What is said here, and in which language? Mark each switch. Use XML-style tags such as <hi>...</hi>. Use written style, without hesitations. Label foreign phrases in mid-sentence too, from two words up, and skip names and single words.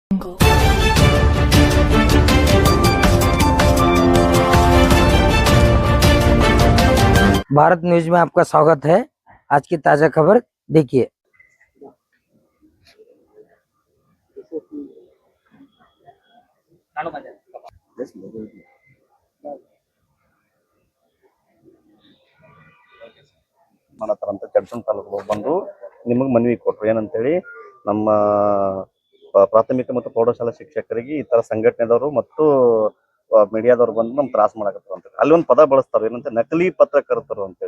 <hi>भारत न्यूज में आपका स्वागत है। आज की ताजा खबर देखिए।</hi> <kn>ಮಾಡತಾರಂತ ಜಡ್ಸನ್ ತಾಲೂಕು ಬಂದು ನಿಮಗೆ ಮನವಿ ಕೊಟ್ಟರು ಏನಂತೇಳಿ ನಮ್ಮ ಪ್ರಾಥಮಿಕ ಮತ್ತು ಪ್ರೌಢಶಾಲಾ ಶಿಕ್ಷಕರಿಗೆ ಈ ತರ ಸಂಘಟನೆದವರು ಮತ್ತು ಮೀಡಿಯಾದವ್ರು ಬಂದು ನಮ್ಗೆ ತ್ರಾಸ ಮಾಡಕತ್ತಾರ ಅಂತ ಅಲ್ಲಿ ಒಂದು ಪದ ಬಳಸ್ತಾರೆ ಏನಂತ ನಕಲಿ ಪತ್ರಕರ್ತರು ಅಂತೇಳಿ.</kn>